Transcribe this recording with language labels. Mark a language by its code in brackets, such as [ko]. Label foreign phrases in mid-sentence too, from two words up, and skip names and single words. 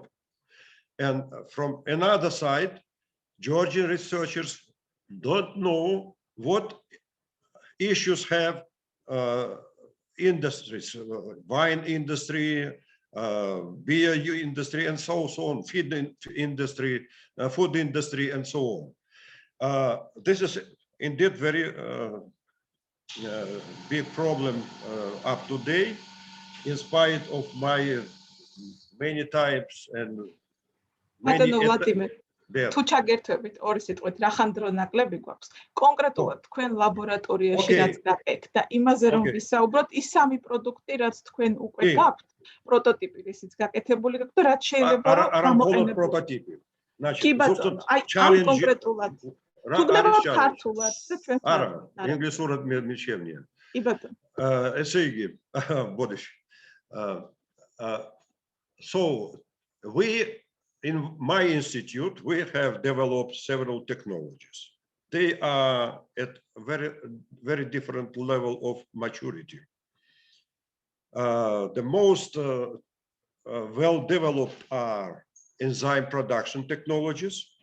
[en] And from another side, Georgian researchers don't know what issues have industries, wine industry, beer industry, and so on, feed industry, food industry, and so on. This is indeed very big problem up to date, in spite of my many times and many. [ka] თუ ჩაგერთვებით ორი სიტყვით, რახან დრო ნაკლები გვაქვს კონკრეტულად თქვენ ლაბორატორიაში რაც გააკეთეთ და იმაზე რომ ვისაუბროთ, ის სამი პროდუქტი რაც თქვენ უკვე გაქვთ, პროტოტიპი რისიც გაკეთებული გაქვთ და რაც შეიძლება რომ გამოყენებულ პროტოტიპი. კი ბატონო, აი ამ კონკრეტულად თუ გნებავთ ქართულად და ჩვენ არა, ინგლისურად მე შემნია. კი ბატონო. ესე იგი, ბოდიში. [en] So in my institute, we have developed several technologies. They are at a very different level of maturity. The most well-developed are enzyme production technologies.